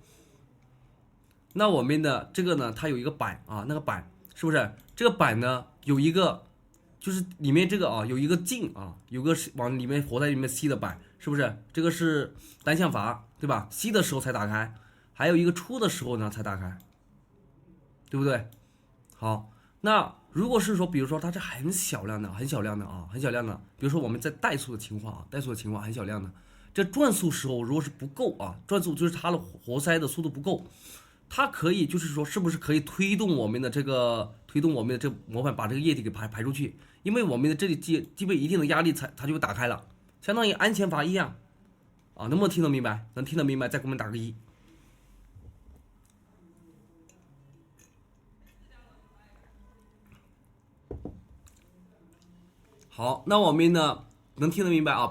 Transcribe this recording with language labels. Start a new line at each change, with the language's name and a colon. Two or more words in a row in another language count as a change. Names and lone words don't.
Chinese: 那我們的這個呢，它有一個板啊，那個板是不是？這個板呢有一個，就是裡面這個有一個進有個往裡面活在裡面吸的板，是不是？這個是單向閥，對吧？吸的時候才打開，還有一個出的時候呢才打開，對不對？好，那如果是說，比如說它是很小量的，比如說我們在怠速的情況很小量的， 這轉速時候如果是不夠啊，轉速就是它的活塞的速度不夠，它可以就是说是不是可以推动我們的这个模板把这個液體給排出去，因為我們的這裡具備一定的壓力它就打開了，相當於安全閥一樣啊，能不能聽得明白？能聽得明白再給我們打個1。好，那我們呢能聽得明白啊？